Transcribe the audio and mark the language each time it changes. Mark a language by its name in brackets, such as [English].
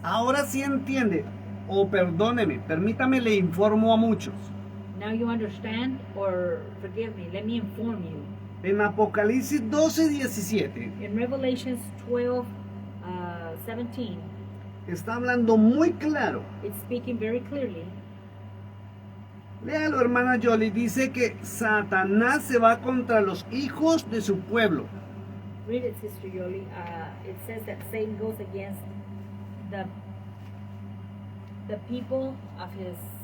[Spanish] Ahora sí entiende, o perdóneme, permítame, le informo a muchos. [English] Now you understand, or forgive me, let me inform you. [Spanish] En Apocalipsis 12:17 [English] In Revelations 12, 17, [Spanish] está hablando muy claro. [English] it's speaking very clearly. [Spanish] Léalo, hermana Jolie, dice que Satanás se va contra los hijos de su pueblo. [English] Read it, Sister Yoli. It says that Satan goes against the people of his